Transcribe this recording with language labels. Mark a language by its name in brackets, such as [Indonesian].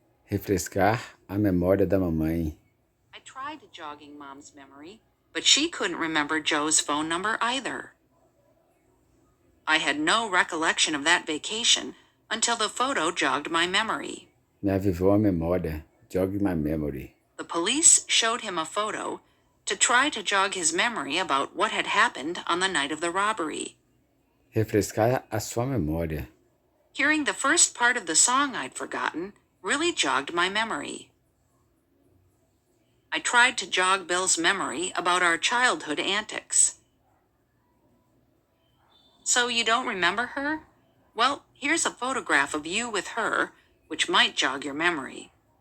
[Portuguese] Refrescar a memória da mamãe. [English] I tried jogging Mom's memory, but she couldn't remember Joe's phone number either. I had no recollection of that vacation until the photo jogged my memory. [Portuguese] Me avivou a memória. [English] Jog my memory. The police showed him a photo to try to jog his memory about what had happened on the night of the robbery. [Portuguese] Refrescar a sua memória. [English] Hearing the first part of the song I'd forgotten really jogged my memory. I tried to jog Bill's memory about our childhood antics. So you don't remember her? Well, here's a photograph of you with her, which might jog your memory.